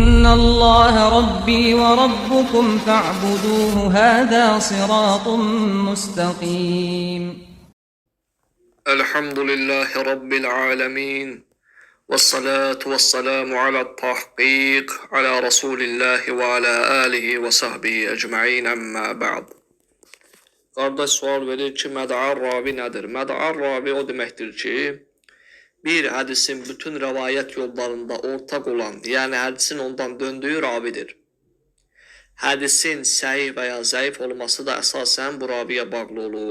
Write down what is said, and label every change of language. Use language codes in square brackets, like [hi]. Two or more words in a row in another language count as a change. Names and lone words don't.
[ar] الله ربي وربكم فاعبدوه هذا صراط مستقيم. الحمد لله رب العالمين والصلاة والسلام على التحقيق على رسول الله وعلى آله وصحبه أجمعين أما بعد. [az] Qardaş sual verir ki, məd'ar ravi nədir? Məd'ar ravi o deməkdir ki, bir hədisin bütün rəvayət yollarında ortaq olan, yəni hədisin ondan döndüyü ravidir. Hədisin səhih və ya zəif olması da əsasən bu raviyə bağlı olur.